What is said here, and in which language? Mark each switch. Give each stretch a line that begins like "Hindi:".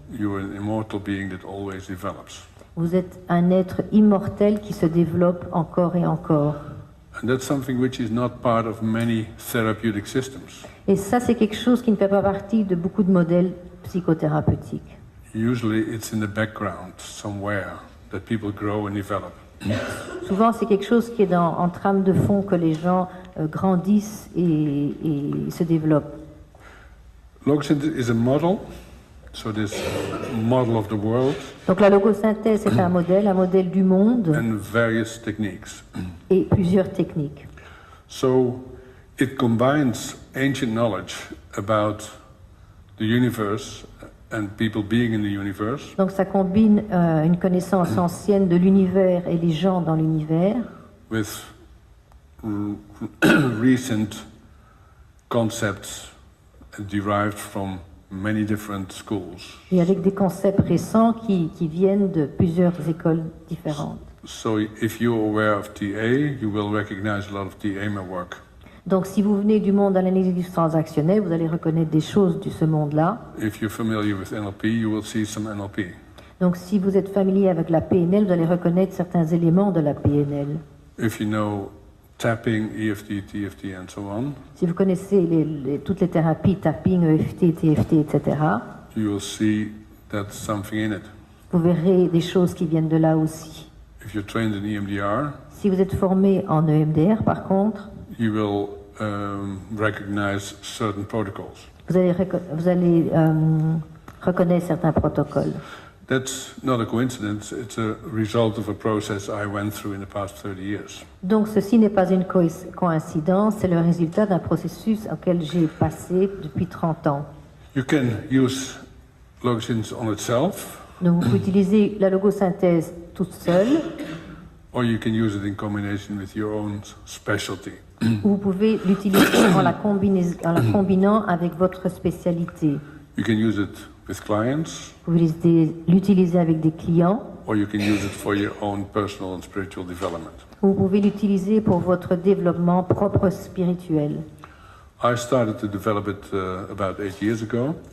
English: You're an immortal being that always develops.
French: Vous êtes un être immortel qui se développe encore et encore.
English: And that's something which is not part of many therapeutic systems.
French: Et ça, c'est quelque chose qui ne fait pas partie de beaucoup de modèles psychothérapeutiques.
English: Usually it's in the background somewhere that people grow and develop.
French: Souvent, c'est quelque chose qui est en trame de fond que les gens grandissent et se développent.
English: Logosynthesis is a model, so this model of the world
French: Donc la logosynthèse est un modèle du monde
English: and various techniques.
French: et plusieurs techniques.
English: So it combines ancient knowledge about the universe and people being in the universe
French: Donc ça combine une connaissance ancienne de l'univers et les gens dans l'univers
English: with recent concepts derived from many different schools.
French: et avec des concepts récents qui viennent de plusieurs écoles différentes.
English: So if you're aware of TA, you will recognize a lot of TA work.
French: Donc si vous venez du monde de l'analyse transactionnelle, vous allez reconnaître des choses de ce monde-là.
English: If you're familiar with NLP, you will see some NLP.
French: Donc si vous êtes familier avec la PNL, vous allez reconnaître certains éléments de la PNL.
English: If you know tapping, EFT, TFT, and so on,
French: Si vous connaissez toutes les thérapies, tapping, EFT, TFT, etc.,
English: you will see that's something in it.
French: vous verrez des choses qui viennent de là aussi.
English: If you're trained in EMDR,
French: Si vous êtes formé en EMDR, par contre,
English: you will recognize certain protocols.
French: vous allez reconnaître certains protocoles.
English: That's not a coincidence, it's a result of a process I went through in the past 30 years.
French: Donc ceci n'est pas une coïncidence, c'est le résultat d'un processus auquel j'ai passé depuis 30 ans.
English: You can use logosynthesis on itself,
French: Donc vous pouvez utiliser la logosynthèse toute seule,
English: or you can use it in combination with your own specialty.
French: ou vous pouvez l'utiliser en la combinant avec votre spécialité.
English: You can use it with clients,
French: Vous pouvez l'utiliser avec des clients,
English: or you can use it for your own personal and spiritual development.
French: ou vous pouvez l'utiliser pour votre développement propre spirituel.
English: I started to develop it about 8 years ago,